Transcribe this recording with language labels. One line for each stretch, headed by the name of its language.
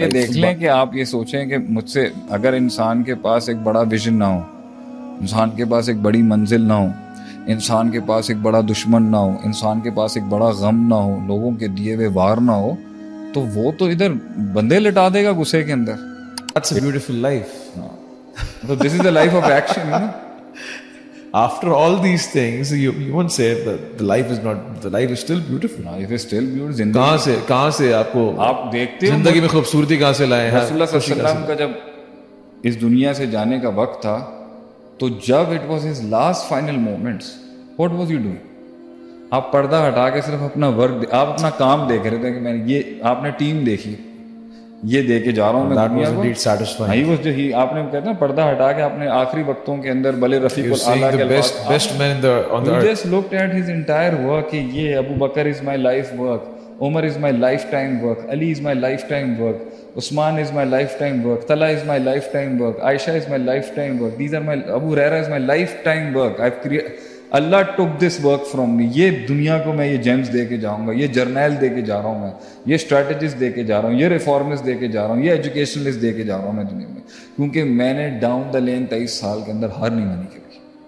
Urdu: یہ دیکھ لیں کہ آپ یہ سوچیں کہ مجھ سے اگر انسان کے پاس ایک بڑا ویژن نہ ہو, انسان کے پاس ایک بڑی منزل نہ ہو, انسان کے پاس ایک بڑا دشمن نہ ہو, انسان کے پاس ایک بڑا غم نہ ہو, لوگوں کے دیے ہوئے وار نہ ہو, تو وہ تو ادھر بندے لٹا دے گا غصے کے اندر.
English: That's a beautiful life. So this is the life of action, you know. After all these things, you won't say that the life is still beautiful. Life is still beautiful.
Urdu: زندگی کہاں سے آپ کو آپ دیکھتے ہو زندگی میں خوبصورتی کہاں سے لائے ہیں؟ رسول اللہ صلی اللہ علیہ وسلم کا جب اس دنیا سے جانے کا وقت تھا تو جب
English: It was his last final moments, what was you doing?
Urdu: آپ پردہ ہٹا کے صرف اپنا ورک, آپ اپنا کام دیکھ رہے تھے کہ میں نے یہ, آپ نے ٹیم دیکھی, یہ دے کے جا رہا ہوں میں دنیا کو. آپ نے کہتے ہیں پردہ ہٹا کے اپنے آخری وقتوں کے اندر بلے رفیق الاعلیٰ کے
English: best man on the earth. just looked at his entire work کہ یہ Abu Bakr is my life work, Umar is my lifetime work, Ali is my lifetime work, Usman is my lifetime work, Talha is my lifetime work, Aisha is my lifetime work, these are my, Abu Huraira is my lifetime work, I've created, Allah took this work from me.
Urdu: یہ دنیا کو میں یہ James دے کے جاؤں گا, یہ جرنیل دے کے جا رہا ہوں, میں یہ اسٹریٹجسٹ دے کے جا رہا ہوں, یہ ریفارمسٹ دے کے جا رہا ہوں, یہ ایجوکیشنلسٹ دے کے جا رہا ہوں میں دنیا میں, کیونکہ میں نے
English: down the lane
Urdu: 23 سال کے اندر ہار نہیں مانی کبھی.